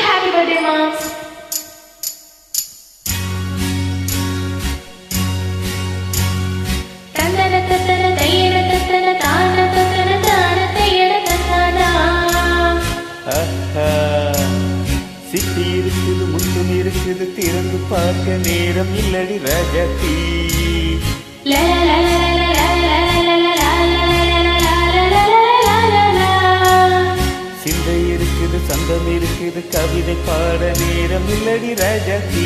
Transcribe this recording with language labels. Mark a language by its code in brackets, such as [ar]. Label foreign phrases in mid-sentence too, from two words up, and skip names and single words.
[en] birthday, Mom. Tandana tattana tayyana tattana taana tattana taana tayyana tattana. [ta] சிட்டி இருக்குது முத்தும் இருக்குது திறந்து பார்க்க நேரம் இல்லடி ராஜாத்தி. சிந்தை இருக்குது சந்தம் இருக்குது கவிதை பாட நேரம் இல்லடி ராஜாத்தி.